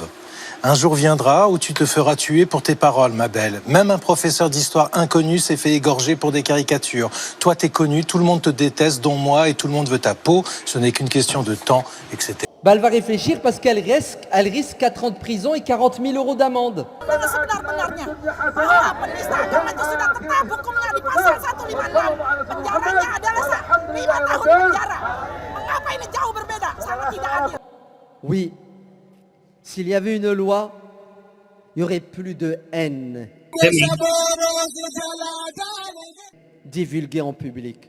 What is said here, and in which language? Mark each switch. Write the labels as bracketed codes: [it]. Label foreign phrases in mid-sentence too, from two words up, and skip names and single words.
[fr] Un jour viendra où tu te feras tuer pour tes paroles, ma belle. Même un professeur d'histoire inconnu s'est fait égorger pour des caricatures. Toi, t'es connu, tout le monde te déteste, dont moi, et tout le monde veut ta peau. Ce n'est qu'une question de temps, etc. Elle va réfléchir parce qu'elle risque 4 ans de prison et 40 000 € d'amende. [id] Sebenar-benarnya bahwa penista agama itu sudah tetap hukumnya di pasal 156. Penjaranya adalah 5 tahun penjara. Mengapa ini jauh berbeda? Sangat tidak adil. [fr] Oui, s'il y avait une loi, il n'y aurait plus de haine divulguée en public.